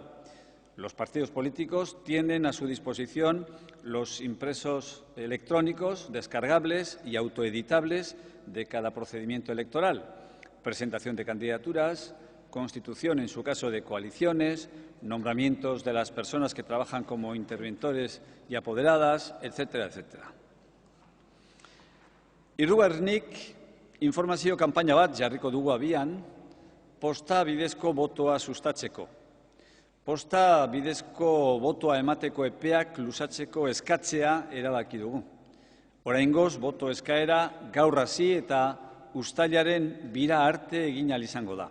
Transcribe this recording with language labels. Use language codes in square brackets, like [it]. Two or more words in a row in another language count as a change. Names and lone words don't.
[es] Los partidos políticos tienen a su disposición los impresos electrónicos descargables y autoeditables de cada procedimiento electoral, presentación de candidaturas, constitución, en su caso, de coaliciones, nombramientos de las personas que trabajan como interventores y apoderadas, etcétera, etcétera. [eu] Hirugarrenik, informazio kanpaina bat jarriko dugu abian, posta bidezko botoa sustatzeko. Posta bidezko botoa emateko epeak luzatzeko eskatzea erabaki dugu. Oraingoz, boto eskaera gaur hasi eta uztailaren 2 arte egin ahal izango da.